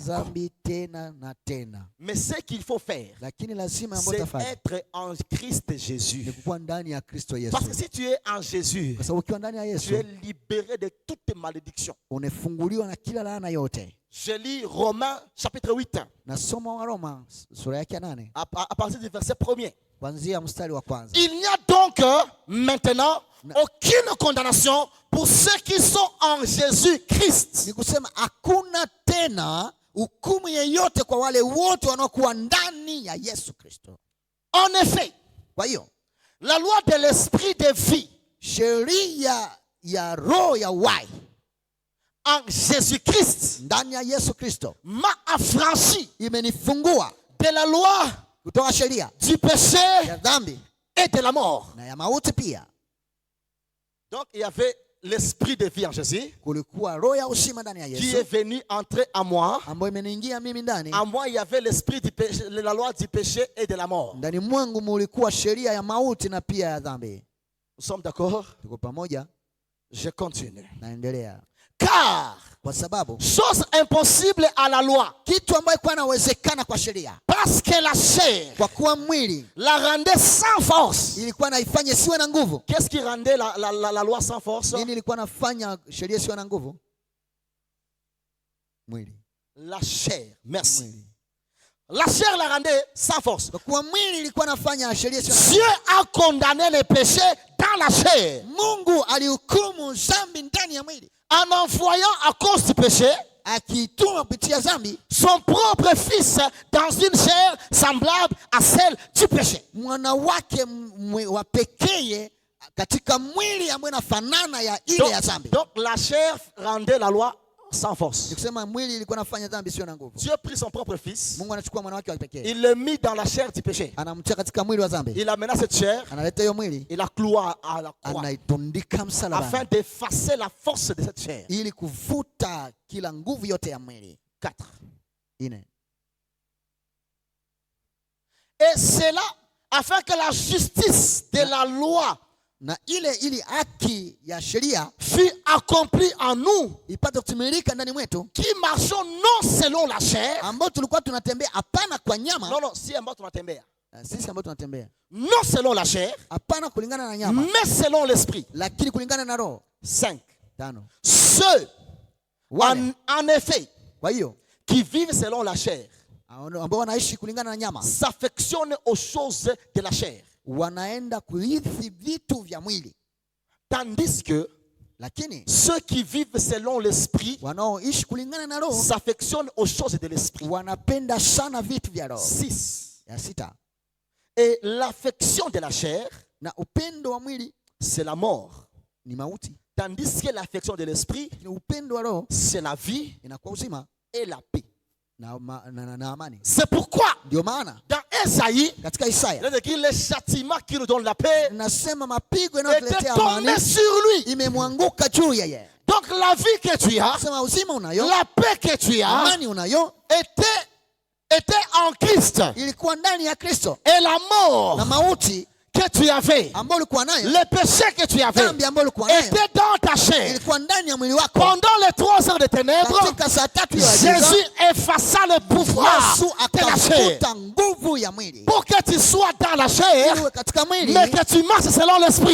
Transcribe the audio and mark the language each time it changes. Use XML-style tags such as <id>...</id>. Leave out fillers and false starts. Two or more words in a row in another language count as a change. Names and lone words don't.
<fr>Mais ce qu'il faut faire, c'est être en Christ Jésus. Parce que si tu es en Jésus, tu es libéré de toutes tes malédictions. Je lis Romains chapitre 8.</fr> <sw>Nasoma wa Roma sura yake 8.</sw> <fr>À partir du verset 1er.</fr> <sw>Kuanzia mstari wa kwanza.</sw> <fr>Il n'y a donc maintenant aucune condamnation pour ceux qui sont en Jésus-Christ.</fr> <sw>Ni kusema hakuna tena hukumu yeyote kwa wale wote wanaokuwa ndani ya Yesu Kristo.</sw> <fr>En effet,</fr> <sw>kwa hiyo</sw> <fr>la loi de l'esprit de vie,</fr> <sw>sheria ya roho ya uhai</sw> <fr>en Jésus-Christ,</fr> <sw>ndani ya Yesu Kristo,</sw> <fr>m'a affranchi,</fr> <sw>imenifungua</sw> <fr>de la loi,</fr> <sw>kutoka sheria</sw> <fr>du péché</fr> <sw>ya dhambi</sw> <fr>et de la mort.</fr> <sw>na ya mauti pia.</sw> <fr>Donc il y avait l'esprit de vie en Jésus,</fr> <sw>kulikuwa roho ya uzima ndani ya</sw> <fr>qui</fr> <sw>Yesu</sw> <fr>est venu entrer en moi.</fr> <sw>ambayo imeniingia mimi ndani.</sw> <fr>En moi il y avait l'esprit du péché, la loi du péché et de la mort.</fr> <sw>Ndani mwangu mulikuwa sheria ya mauti na pia ya dhambi.</sw> <fr>Nous sommes d'accord?</fr> <sw>Tuko pamoja?</sw> <fr>Je continue.</fr> <sw>Naendelea.</sw> <fr>Car</fr> <sw>kwa sababu</sw> <fr>chose impossible à la loi,</fr> <sw>kitu ambayo kwa inawezekana kwa sheria,</sw> <fr>parce que la chair,</fr> <sw>kwa kuwa mwili</sw> <fr>la rendait sans force.</fr> <sw>ilikuwa naifanya siwe na nguvu.</sw> <fr>Qu'est-ce qui rendait la loi sans force?</fr> <sw>Nini ilikuwa nafanya sheria siwe na nguvu? Mwili.</sw> <fr>La chair. Merci.</fr> <sw>Mwili.</sw> <fr>La chair la rendait sans force.</fr> <sw>Kwa kuwa mwili ilikuwa nafanya sheria siwe na nguvu.</sw> <fr>Dieu a condamné le péché dans la chair.</fr> <sw>Mungu alihukumu dhambi ndani ya mwili.</sw> <fr>En envoyant à cause du péché</fr> <sw>akituma kupitia dhambi</sw> <fr>son propre fils dans une chair semblable à celle du péché.</fr> <sw>Mwana wake wa pekee katika mwili ambaye unafanana ya ile ya dhambi.</sw> <fr>Donc la chair rendait la loi sans force.</fr> <sw>Nikusema mwili ilikuwa nafanya dhambi sio na nguvu.</sw> <fr>Dieu prit son propre fils.</fr> <sw>Mungu anachukua mwana wake wa pekee.</sw> <fr>Il le mit dans la chair du péché.</fr> <sw>Anamtia katika mwili wa dhambi.</sw> <fr>Il amena cette chair.</fr> <sw>Analeta hiyo mwili.</sw> <fr>Il la cloua à la croix.</fr> <sw>Anaitundika msalabani.</sw> <fr>Afin d'effacer la force de cette chair.</fr> <sw>Ili kuvuta kila nguvu yote ya mwili. 4. 4.</sw> <fr>Et c'est là afin que la justice de la loi</fr> <sw>na ili haki ya sheria</sw> <fr>fut accomplie en nous,</fr> <sw>ipate kutimilika ndani mwetu,</sw> <fr>qui marchons non selon la chair,</fr> <sw>ambao tulikuwa tunatembea hapana kwa nyama.</sw> <fr>Non, si</fr> <sw>ambao tunatembea, sisi ambao tunatembea</sw> <fr>non selon la chair,</fr> <sw>hapana kulingana na nyama,</sw> <fr>mais selon l'esprit,</fr> <sw>lakini kulingana na roho. 5.</sw> <fr>Ceux en effet,</fr> <sw>kwa hiyo</sw> <fr>qui vivent selon la chair,</fr> <sw>ambao wanaishi kulingana na nyama,</sw> <fr>s'affectionnent aux choses de la chair,</fr> <sw>wanaenda kurithi vitu vya mwili.</sw> <fr>Tandis que</fr> <sw>lakini</sw> <fr>ceux qui vivent selon l'esprit</fr> <sw>wanaoishi kulingana na roho</sw> <fr>s'affectionnent aux choses de l'esprit.</fr> <sw>Wanapenda sana vitu vya roho. 6. Ya 6.</sw> <fr>Et l'affection de la chair,</fr> <sw>na upendo wa mwili,</sw> <fr>c'est la mort.</fr> <sw>Ni mauti.</sw> <fr>Tandis que l'affection de l'esprit,</fr> <sw>upendo wa roho,</sw> <fr>c'est la vie et la paix. C'est pourquoi</fr> <sw>ndio maana</sw> <fr>dans Esaïe,</fr> <sw>katika Isaya,</sw> <fr>il a dit le châtiment qui nous donne la paix</fr> <sw>nasema mapigo yanayotuletea amani</sw> <fr>sur lui,</fr> <sw>imemwanguka juu yeye.</sw> <fr>Donc la vie que tu as,</fr> <sw>sema uzima unayo,</sw> <fr>la paix que tu as,</fr> <sw>amani unayo,</sw> <fr>était en Christ.</fr> <sw>Ilikuwa ndani ya Kristo.</sw> <fr>Et la mort</fr> <sw>na mauti</sw> <fr>que tu avais, le péché que tu avais, était dans ta chair. Pendant les 3 heures de ténèbres, Jésus effaça le pouvoir de la chair pour que tu sois dans la chair, mais que tu marches selon l'esprit.</fr>